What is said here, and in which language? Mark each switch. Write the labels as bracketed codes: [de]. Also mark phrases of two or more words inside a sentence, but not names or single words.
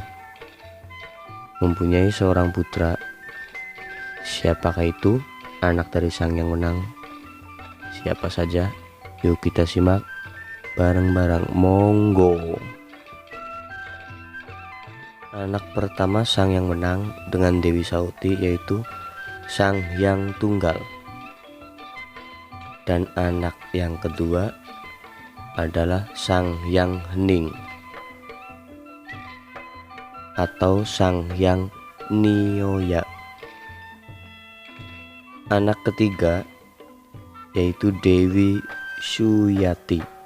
[id] Mempunyai seorang putra. Siapakah itu anak dari Sang Hyang Wenang? Siapa saja? Yuk kita simak bareng-bareng, monggo. Anak pertama Sang Hyang Wenang dengan Dewi Sahoti yaitu Sang Hyang Tunggal. Dan anak yang kedua adalah Sang Hyang Hening atau Sang Hyang Nioya. Anak ketiga yaitu Dewi Suyati.